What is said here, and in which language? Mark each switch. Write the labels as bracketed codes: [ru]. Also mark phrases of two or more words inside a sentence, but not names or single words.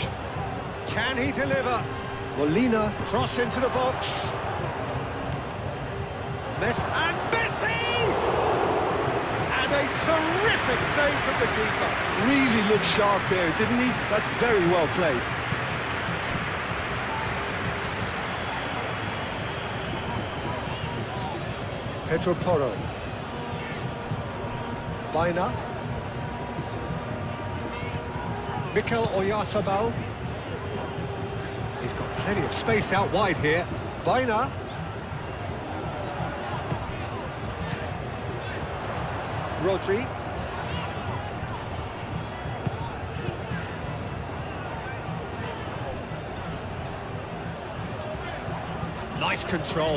[en] Can he deliver? Molina, cross into the box. And Messi! And a terrific save from the keeper. Really looked sharp there, didn't he? That's very well played. Pedro Porro. Baina. Mikel Oyarzabal. He's got plenty of space out wide here. Baina. Rodri. Nice control.